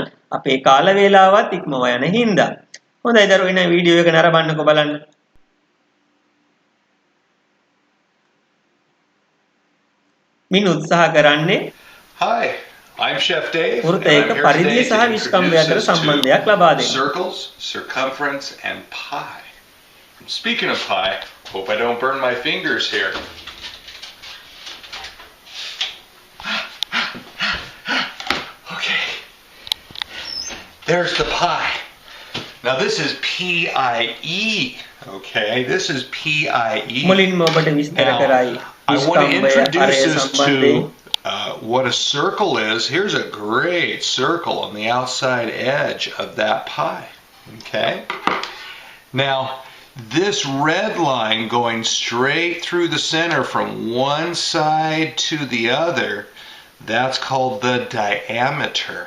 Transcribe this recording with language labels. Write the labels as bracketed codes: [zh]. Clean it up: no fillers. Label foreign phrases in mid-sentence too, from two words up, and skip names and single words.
[si] අපේ කාල වේලාවත් ඉක්මවා යන හින්දා. හොඳයි දරුවෝ එහෙනම් වීඩියෝ එක නරඹන්නකෝ බලන්න. මින් උත්සාහ කරන්නේ [en] Hi, I'm Chef Dave. [si] වෘත්තයක පරිධිය සහ විස්කම්භය අතර සම්බන්ධයක් ලබා දෙන්න. [en] Circles, circumference, and pi. Speaking of pi, hope I don't burn my fingers here. Okay. There's the pi. Now this is PIE. Okay, this is PIE. [si] මුලින්ම ඔබට විස්තර කරයි [en] I want to [si] නිෂ්කම්භය [en] introduce [si] අරය [en] us [si] සම්බන්ධයෙන් [en] to what a circle is. Here's a great circle on the outside edge of that pie. Okay? Now, this red line going straight through the center from one side to the other, that's called the diameter.